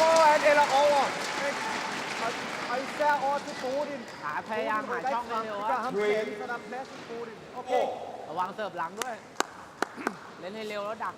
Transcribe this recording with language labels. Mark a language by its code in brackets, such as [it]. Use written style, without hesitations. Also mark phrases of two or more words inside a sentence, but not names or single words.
[da] foran eller over. Og især over til Bodin. [th] ขาพยายามหาช่องให้เร็ว [da] Det อะ gør ham skadet, så der er plads til Bodin. Okay. [th] ระวังเสิร์ฟหลังด้วย เล่นให้เร็วแล้วดักนะ